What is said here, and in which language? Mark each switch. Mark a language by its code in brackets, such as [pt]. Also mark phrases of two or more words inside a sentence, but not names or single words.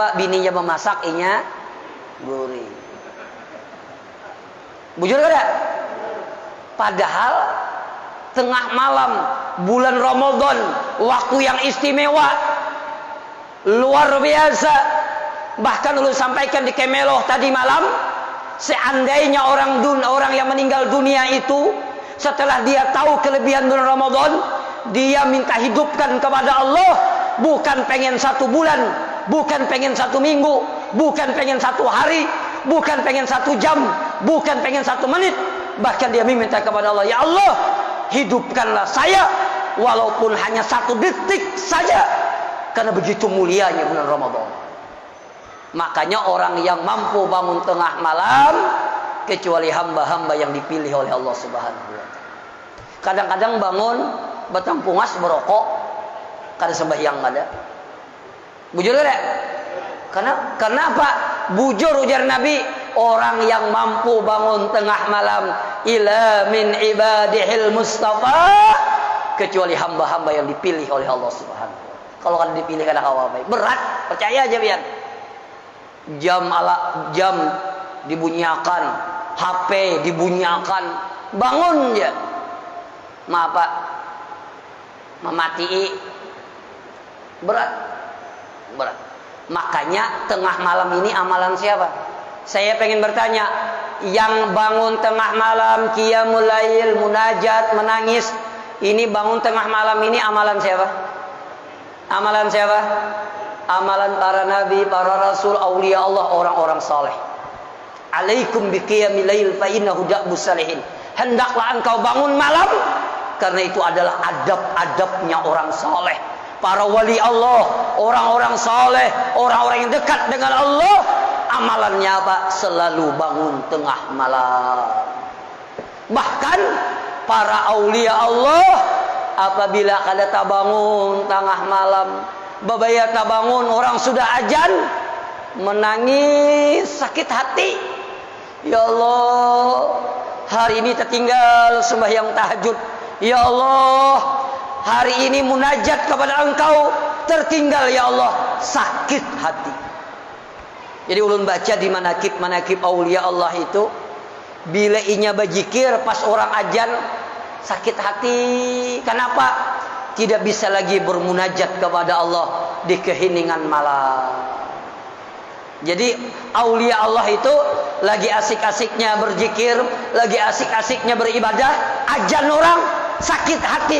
[bjn] Bininya bemasak, inya gurih. Bujur kada? [id] Padahal tengah malam bulan Ramadan, waktu yang istimewa, luar biasa. [bjn] Bahkan ulun sampaikan di Kemeloh tadi malam, [id] seandainya orang yang meninggal dunia itu setelah dia tahu kelebihan bulan Ramadan, dia minta hidupkan kepada Allah, bukan pengen 1 bulan, bukan pengen 1 minggu, bukan pengen 1 hari, bukan pengen 1 jam, bukan pengen 1 menit, bahkan dia meminta kepada Allah, ya Allah, hidupkanlah saya walaupun hanya 1 detik saja, karena begitu mulianya bulan Ramadan. Makanya orang yang mampu bangun tengah malam, kecuali hamba-hamba yang dipilih oleh Allah [ar] سبحانه وتعالى. [bjn] Kadang-kadang bangun batang pungas berokok, kada sembahyang kada. Bujur kada? Karena apa? Bujur ujar Nabi, orang yang mampu bangun tengah malam [ar] إلا من عباده المصطفى, [bjn] kecuali hamba-hamba yang dipilih oleh Allah [ar] سبحانه وتعالى. [bjn] Kalau kada dipilih kada kawa baik. Berat, percaya aja pian. [id] Jam dibunyikan, HP dibunyikan, bangun ya. Maaf Pak, memati berat. Makanya tengah malam ini amalan siapa? Saya pengen bertanya, yang bangun tengah malam [ar] قيام الليل, [id] munajat, menangis, ini bangun tengah malam ini amalan siapa? Amalan siapa? Amalan para nabi, para rasul, aulia Allah, orang-orang saleh. [ar] عليكم بقيام الليل فإنه دأب الصالحين. [id] Hendaklah engkau bangun malam, karena itu adalah adab-adabnya orang saleh. Para wali Allah, orang-orang saleh, orang-orang yang dekat dengan Allah, amalannya apa? Selalu bangun tengah malam. Bahkan para aulia Allah, [bjn] apabila kada tabangun tengah malam, babaya tabangun, orang sudah ajan, menangis sakit hati. [id] Ya Allah, hari ini tertinggal sembahyang tahajud. Ya Allah, hari ini munajat kepada Engkau tertinggal. Ya Allah, sakit hati. [bjn] Jadi ulun baca di manakib aulia Allah itu, bila inya bajikir pas orang ajan sakit hati. [id] Kenapa? Tidak bisa lagi bermunajat kepada Allah di keheningan malam. Jadi aulia Allah itu lagi asik-asiknya berzikir, lagi asik-asiknya beribadah, ajan orang sakit hati.